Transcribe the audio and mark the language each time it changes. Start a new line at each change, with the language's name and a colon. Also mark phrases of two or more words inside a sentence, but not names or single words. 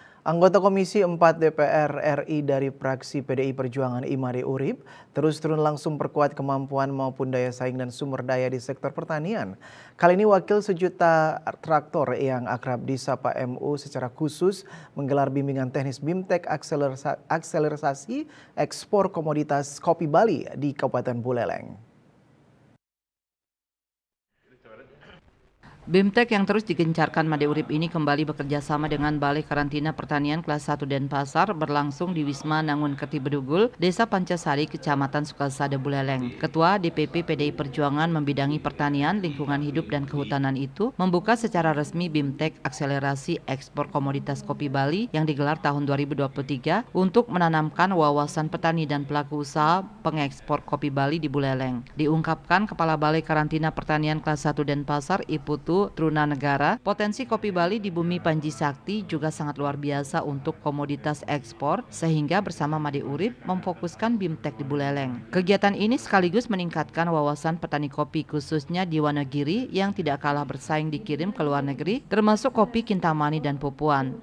Indonesian: Anggota Komisi 4 DPR RI dari fraksi PDI Perjuangan Imade Urip terus turun langsung perkuat kemampuan maupun daya saing dan sumber daya di sektor pertanian. Kali ini wakil sejuta traktor yang akrab disapa MU secara khusus menggelar bimbingan teknis BIMTEK akselerasi ekspor komoditas kopi Bali di Kabupaten Buleleng. BIMTEK yang terus digencarkan Made Urip ini kembali bekerja sama dengan Balai Karantina Pertanian Kelas 1 Denpasar berlangsung di Wisma Nangun Kerti Bedugul, Desa Pancasari, Kecamatan Sukasada, Buleleng. Ketua DPP PDI Perjuangan membidangi pertanian, lingkungan hidup dan kehutanan itu membuka secara resmi BIMTEK akselerasi ekspor komoditas kopi Bali yang digelar tahun 2023 untuk menanamkan wawasan petani dan pelaku usaha pengekspor kopi Bali di Buleleng. Diungkapkan Kepala Balai Karantina Pertanian Kelas 1 Denpasar, Iputu Truna Negara, potensi kopi Bali di bumi Panji Sakti juga sangat luar biasa untuk komoditas ekspor sehingga bersama Made Urip memfokuskan BIMTEK di Buleleng. Kegiatan ini sekaligus meningkatkan wawasan petani kopi khususnya di Wonogiri yang tidak kalah bersaing dikirim ke luar negeri termasuk kopi Kintamani dan Pupuan.